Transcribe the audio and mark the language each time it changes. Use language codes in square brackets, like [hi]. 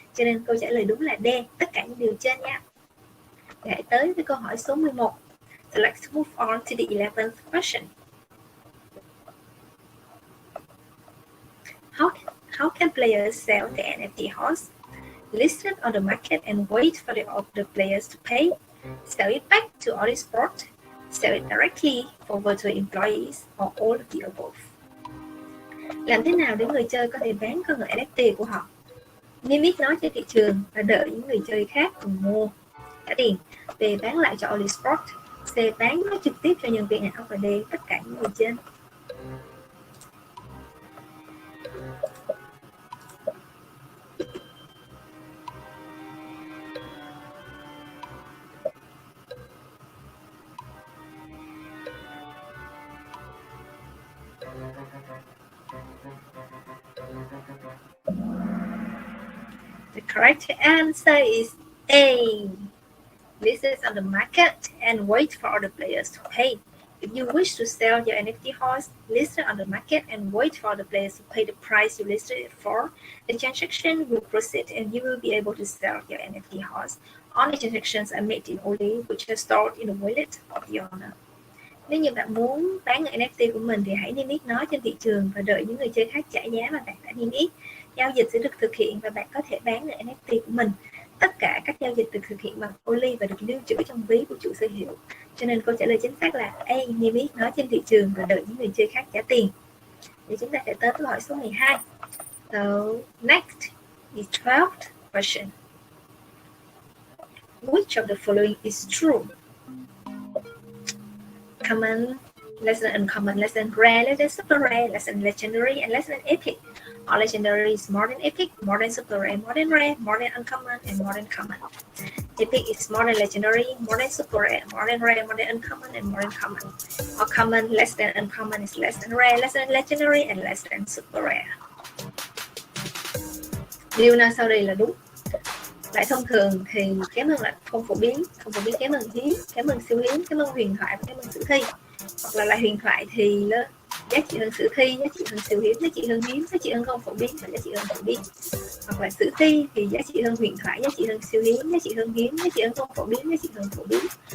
[vi] Cho nên câu trả lời đúng là D, tất cả những điều trên nha. Để hãy tới với câu hỏi số 11. [en] So let's move on to the 11th question. How can players sell the NFT horse? List it on the market and wait for the other players to pay? Sell it back to Oly Sport? Sell it directly for virtual employees, or all of the above? [vi] Làm thế nào để người chơi có thể bán con ngựa NFT của họ? Niêm yết nó trên thị trường và đợi những người chơi khác cùng mua, trả tiền. B. Bán lại cho Oly Sport. C. Bán nó trực tiếp cho nhân viên ảo. Và D. Tất cả những người trên. [en] The correct answer is A. List it on the market and wait for other players to pay. If you wish to sell your NFT horse, list it on the market and wait for the players to pay the price you listed it for. The transaction will proceed and you will be able to sell your NFT horse. All the transactions are made in Oly, which are stored in the wallet of the owner. [vi] Nếu như bạn muốn bán NFT của mình thì hãy niêm yết nó trên thị trường và đợi những người chơi khác trả giá mà bạn đã niêm yết. Giao dịch sẽ được thực hiện và bạn có thể bán NFT của mình. Tất cả các giao dịch được thực hiện bằng Oly và được lưu trữ trong ví của chủ sở hữu. Cho nên câu trả lời chính xác là A, niêm yết nó trên thị trường và đợi những người chơi khác trả tiền. Thì chúng ta sẽ tới câu hỏi số 12. [en] So next is 12th question. Which of the following is true? Common, less than uncommon, less than rare, less than super rare, less than legendary, and less than epic. All legendary is more than epic, more than super rare, more than uncommon, and more than common. Epic is more than legendary, more than super rare, more than uncommon, and more than common. Or common, less than uncommon is less than rare, less than legendary, and less than super rare. [vi] Điều nào sau đây là đúng? Lại thông thường thì kém hơn là không phổ biến kém hơn hiếm, kém hơn siêu hiếm, kém hơn huyền thoại và kém hơn sử thi. Hoặc là lại huyền thoại thì giá trị hơn sử thi, giá trị hơn siêu hiếm, giá trị hơn hiếm, giá trị hơn không phổ biến và giá trị hơn phổ biến. Hoặc là sử thi thì giá trị hơn huyền thoại, giá trị hơn siêu hiếm, giá trị hơn hiếm, giá trị hơn không phổ biến, giá trị hơn phổ biến.